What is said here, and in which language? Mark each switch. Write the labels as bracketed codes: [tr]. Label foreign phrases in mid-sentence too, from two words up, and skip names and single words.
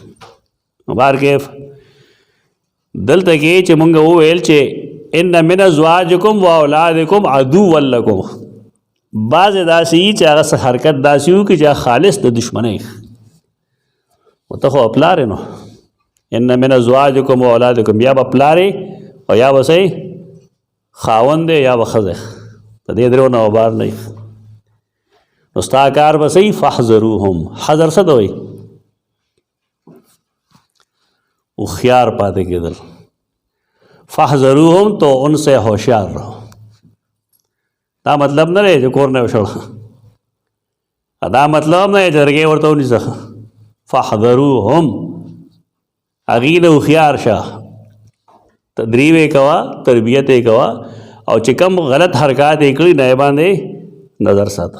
[ps] بهرکیف دلته کې چې موږ وویل چې [ar] ان من ازواجکم و اولادکم عدوا لکم، [ps] بعضې داسې وي چې هغه څه حرکت داسې وي چې خالص د دشمنۍ، ته خو پلار نو [ar] ان من ازواجکم و اولادکم، [ps] یا به پلار او یا به صحیح خاوند دی یا به ښځه، د دې درو نه وبار نه. نو ستا کار به صحیح فاحذروهم، حذر څه ته وایي؟ هوښیار پاتې کېدل. [ur] فاحذروهم تو ان سے ہوشیار رہو. [ps] دا مطلب نه دی چې کور نه وشړه، دا مطلب نه دی چې درګې ورته ونیسه. فاحذروهم، هغې نه هوښیار شه، تدریب یې کوه، تربیت یې کوه، او چې کوم غلط حرکات یې کړي نه یې باندې نظر ساته.